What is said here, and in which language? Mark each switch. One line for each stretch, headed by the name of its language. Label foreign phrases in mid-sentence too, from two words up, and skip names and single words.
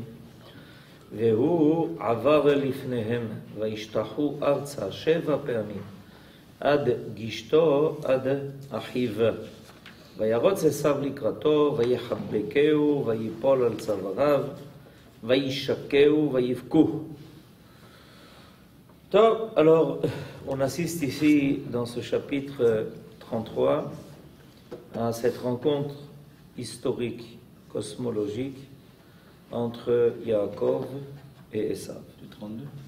Hebrew: והוא עבר לפניהם, וישתחו ארצה 7 פעמים, עד גישתו עד אחיו. וירוץ עשיו לקראתו, ויחבקהו, ויפול על צוואריו, וישקהו, ויבכו.
French: Donc, alors, on assiste ici, dans ce chapitre 33, à cette rencontre historique, cosmologique, entre Yaakov et Esav. Du 32